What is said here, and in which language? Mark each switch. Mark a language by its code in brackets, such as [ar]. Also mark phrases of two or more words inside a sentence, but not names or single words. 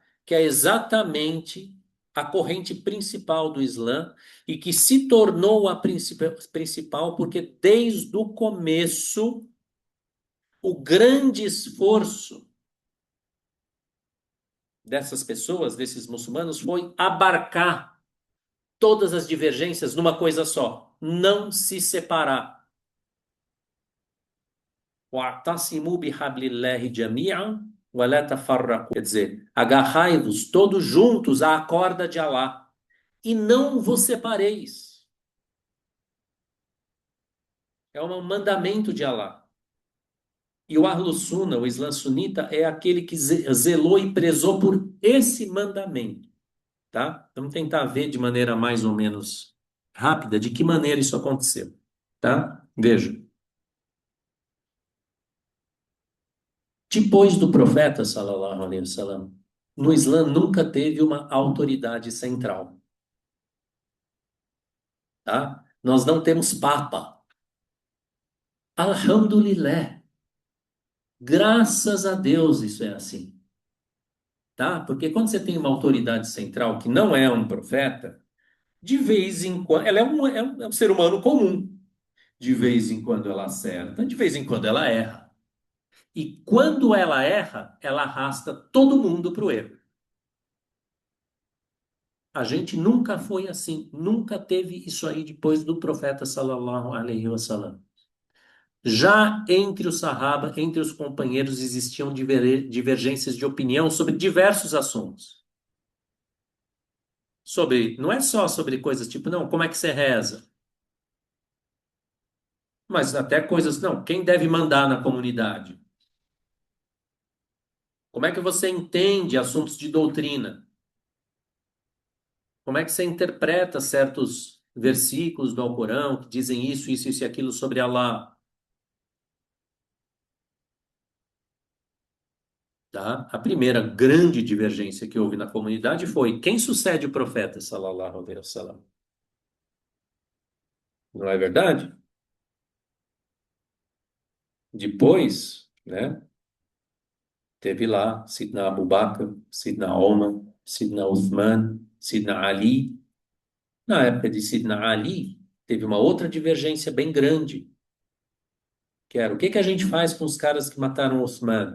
[pt] Que é exatamente a corrente principal do Islã e que se tornou a principal porque desde o começo o grande esforço dessas pessoas, desses muçulmanos, foi abarcar todas as divergências numa coisa só, não se separar. [ar] واعتصموا بحبل الله جميعا ولا تفرقوا. [pt] Quer dizer, agarrai-vos todos juntos à corda de Alá e não vos separeis. É um mandamento de Alá. E o [ar] أهل السنة, [pt] o Islã sunita, é aquele que zelou e prezou por esse mandamento. Tá? Vamos tentar ver de maneira mais ou menos rápida de que maneira isso aconteceu, tá? Veja. Depois do profeta, [ar] صلى الله عليه وسلم, [pt] No Islã nunca teve uma autoridade central, tá? Nós não temos papa. Alhamdulillah. Graças a Deus isso é assim, tá? Porque quando você tem uma autoridade central que não é um profeta, de vez em quando, ela é um ser humano comum. De vez em quando ela acerta, de vez em quando ela erra. E quando ela erra, ela arrasta todo mundo para o erro. A gente nunca foi assim, nunca teve isso aí depois do profeta [ar] صلى الله عليه وسلم. [pt] Já entre os Sahaba, entre os companheiros, existiam divergências de opinião sobre diversos assuntos. Sobre, não é só sobre coisas tipo, não, como é que você reza? Mas até coisas, não, quem deve mandar na comunidade? Como é que você entende assuntos de doutrina? Como é que você interpreta certos versículos do Alcorão que dizem isso e aquilo sobre Allah? Tá? A primeira grande divergência que houve na comunidade foi quem sucede o profeta, [ar] صلى الله عليه وسلم. [pt] Não é verdade? Depois, né, teve lá Sidna Abu Bakr, Sidna Omar, Sidna Uthman, Sidna Ali. Na época de Sidna Ali, teve uma outra divergência bem grande, que era o que que a gente faz com os caras que mataram Uthman?